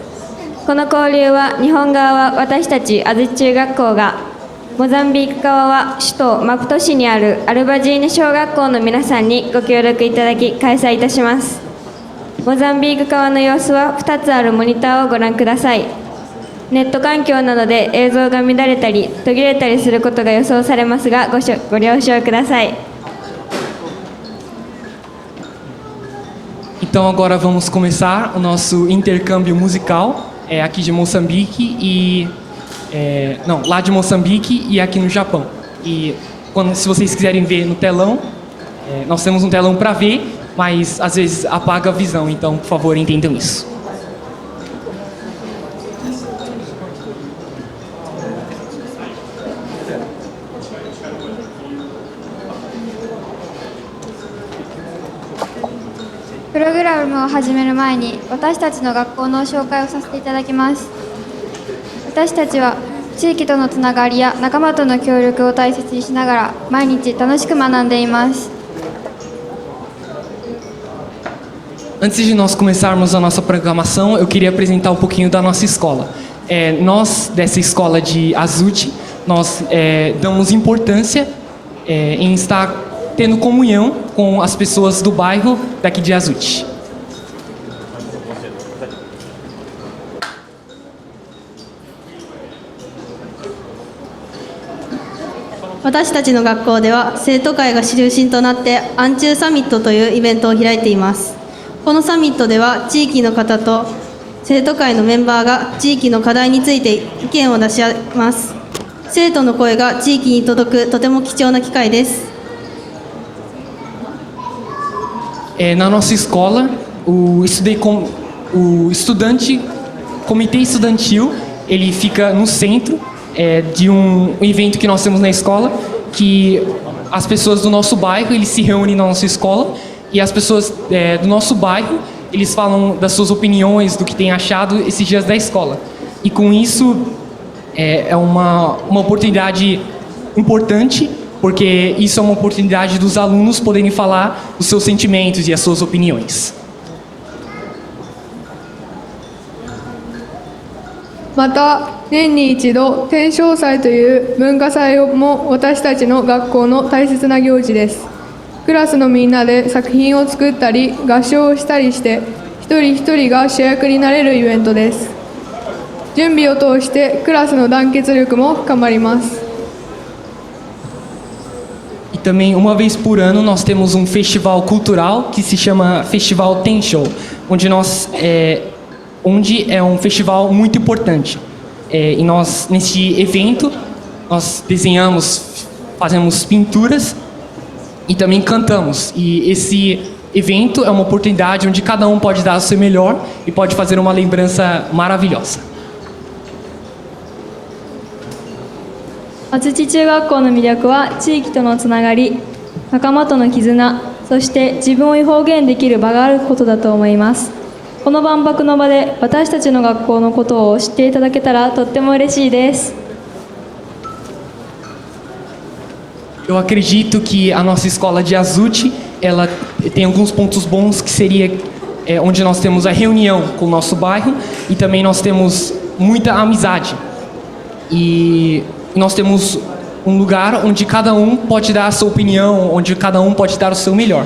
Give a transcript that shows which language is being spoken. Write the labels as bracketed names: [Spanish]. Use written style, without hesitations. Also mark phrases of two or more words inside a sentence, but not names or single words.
[Japanese] この交流は日本側は私たち安土中学校が、モザンビーク側は首都マプト市にあるアルバジーニ小学校の皆さんにご協力いただき開催いたします。モザンビーク側の様子は2つあるモニターをご覧ください。ネット環境などで映像が乱れたり途切れたりすることが予想されますがご了承ください。 [Portuguese] Então agora vamos começar o nosso intercâmbio musical aqui de Moçambique e não, lá de Moçambique e aqui no Japão. E se vocês quiserem ver no telão, nós temos um telão para ver, mas às vezes apaga a visão, então por favor entendam isso. [Japanese] プログラムを始める前に私たちの学校の紹介をさせていただきます。私たちは地域とのつながりや仲間との協力を大切にしながら毎日楽しく学んでいます。 [Portuguese] Antes de nós começarmos a nossa programação, eu queria apresentar um pouquinho da nossa escola. Nós, dessa escola de Azuchi, nós damos importância em estar tendo comunhão com as pessoas do bairro daqui de Azuchi. [Japanese] 私たちの学校では生徒会が中心となってアンチューサミットというイベントを開いています。このサミットでは地域の方と生徒会のメンバーが地域の課題について意見を出し合います。生徒の声が地域に届くとても貴重な機会です。 [Portuguese] Na nossa escola, o comitê estudantil, ele fica no centro de um evento que nós temos na escola, que as pessoas do nosso bairro, eles se reúnem na nossa escola e as pessoas do nosso bairro, eles falam das suas opiniões, do que têm achado esses dias da escola. E com isso, é uma oportunidade importante, porque isso é uma oportunidade dos alunos poderem falar os seus sentimentos e as suas opiniões. [Japanese] また年に一度天正祭という文化祭も私たちの学校の大切な行事です。クラスのみんなで作品を作ったり合唱をしたりして一人一人が主役になれるイベントです。準備を通してクラスの団結力も深まります。 [Portuguese] E também, uma vez por ano, nós temos um festival cultural que se chama Festival Tenshou, onde é um festival muito importante. E nós, nesse evento, nós desenhamos, fazemos pinturas e também cantamos. E esse evento é uma oportunidade onde cada um pode dar o seu melhor e pode fazer uma lembrança maravilhosa. [Japanese] 安土中学校の魅力は地域とのつながり、仲間との絆、そして自分を表現できる場があることだと思います。この万博の場で私たちの学校のことを知っていただけたらとっても嬉しいです。 [Portuguese] Eu acredito que a nossa escola de Azuchi, ela tem alguns pontos bons que seria onde nós temos a reunião com o nosso bairro e também nós temos muita amizade. E nós temos um lugar onde cada um pode dar a sua opinião, onde cada um pode dar o seu melhor.